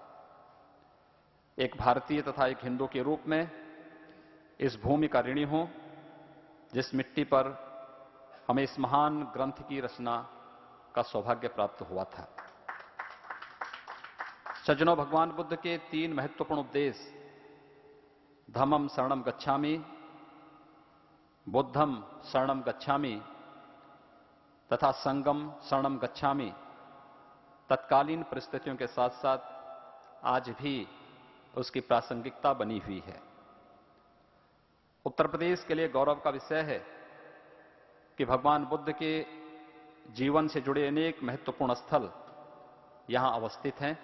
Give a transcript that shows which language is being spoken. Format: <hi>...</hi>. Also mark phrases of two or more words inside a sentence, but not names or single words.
<hi>एक भारतीय तथा एक हिंदू के रूप में इस भूमि का ऋणी हूं जिस मिट्टी पर हमें इस महान ग्रंथ की रचना का सौभाग्य प्राप्त हुआ था। सज्जनों, भगवान बुद्ध के 3 महत्वपूर्ण उपदेश,</hi> <pi>धम्मं शरणं गच्छामि, बुद्धं शरणं गच्छामि तथा संगम शरणं गच्छामि,</pi> <hi>तत्कालीन परिस्थितियों के साथ साथ आज भी उसकी प्रासंगिकता बनी हुई है। उत्तर प्रदेश के लिए गौरव का विषय है कि भगवान बुद्ध के जीवन से जुड़े अनेक महत्वपूर्ण स्थल यहां अवस्थित हैं।</hi>